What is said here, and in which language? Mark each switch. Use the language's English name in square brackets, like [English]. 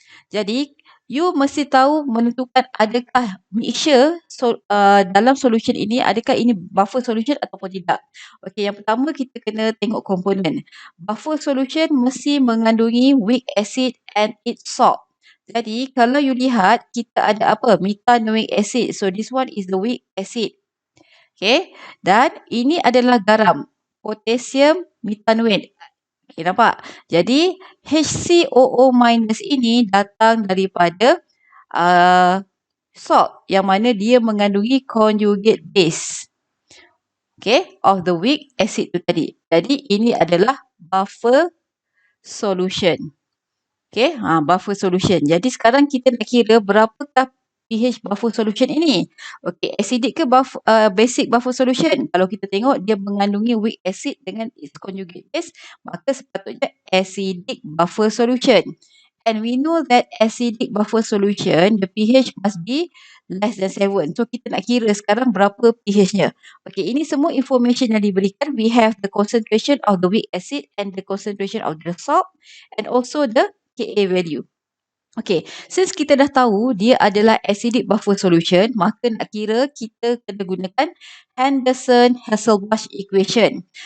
[Malay] Jadi, you mesti tahu menentukan adakah mixture dalam solution ini, adakah ini buffer solution ataupun tidak. Okey, yang pertama kita kena tengok komponen. Buffer solution mesti mengandungi [English] weak acid and its salt. [Malay] Jadi, kalau you lihat, kita ada apa? Methanoic acid. [English] So, this one is the weak acid. [Malay] Okay, dan ini adalah garam. Potassium methanoate. Okay, nampak? Jadi, HCOO minus ini datang daripada salt yang mana dia mengandungi conjugate base. [English] Okay, of the weak acid [Malay] tu tadi. Jadi, ini adalah buffer solution. Okay, buffer solution. Jadi, sekarang kita nak kira berapakah pH buffer solution ini. Okay, acidic ke basic buffer solution? Kalau kita tengok dia mengandungi weak acid dengan its conjugate base, maka sepatutnya acidic buffer solution. [English] And we know that acidic buffer solution, the pH must be less than 7. [Malay] So, kita nak kira sekarang berapa pH-nya. Okay, ini semua information yang diberikan. [English] We have the concentration of the weak acid and the concentration of the salt and also the Ka value. [Malay] Okay, since kita dah tahu dia adalah acidic buffer solution, maka nak kira kita kena gunakan Henderson-Hasselbalch equation.